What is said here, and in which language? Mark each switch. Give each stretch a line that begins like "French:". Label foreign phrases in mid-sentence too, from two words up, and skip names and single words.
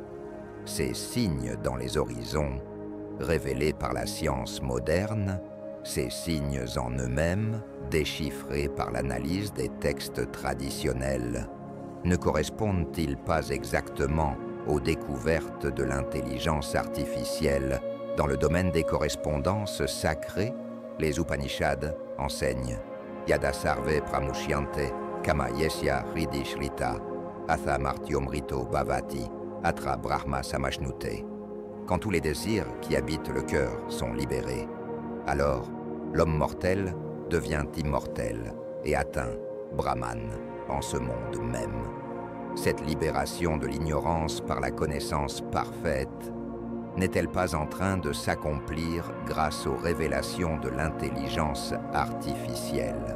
French: Ces signes dans les horizons, révélés par la science moderne, ces signes en eux-mêmes, déchiffrés par l'analyse des textes traditionnels, ne correspondent-ils pas exactement aux découvertes de l'intelligence artificielle dans le domaine des correspondances sacrées? Les Upanishads enseignent
Sanskrit: Yada sarve pramushyante, kama yesya hridi shrita, atha martyom rito bhavati, atra brahma samashnute.
French: Quand tous les désirs qui habitent le cœur sont libérés, alors l'homme mortel devient immortel et atteint Brahman en ce monde même. Cette libération de l'ignorance par la connaissance parfaite n'est-elle pas en train de s'accomplir grâce aux révélations de l'intelligence artificielle?